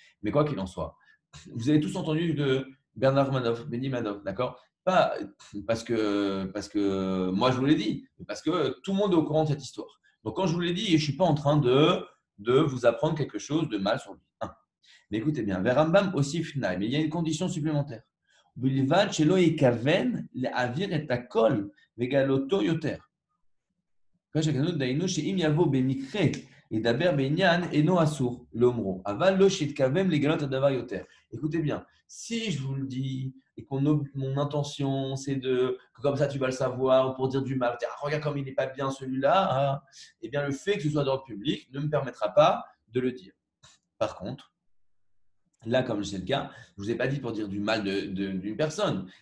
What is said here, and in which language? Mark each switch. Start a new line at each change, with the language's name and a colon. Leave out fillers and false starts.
French: Mais quoi qu'il en soit, vous avez tous entendu de Bernard Madoff, Benny Madoff, d'accord? Pas parce que moi je vous l'ai dit, mais parce que tout le monde est au courant de cette histoire. Donc, quand je vous l'ai dit, je ne suis pas en train de vous apprendre quelque chose de mal sur lui. Mais écoutez bien, Verambam aussi Fnaï, mais il y a une condition supplémentaire.
Hebrew: ובלבד שלא יכוון להעביר את הכל וגלותו יותר. כשכתוב דהיינו שאם יבוא במקרה ידבר בעניין אינו אסור לאומרו, אבל לא שיתכוון לגלות הדבר יותר.
French: Écoutez bien, si je vous le dis et mon intention c'est que comme ça tu vas le savoir, ou pour dire du mal, regarde comme il n'est pas bien celui-là, eh bien le fait que ce soit dans le public ne me permettra pas de le dire. Par contre, là, comme c'est le cas, je ne vous ai pas dit pour dire du mal d'une personne.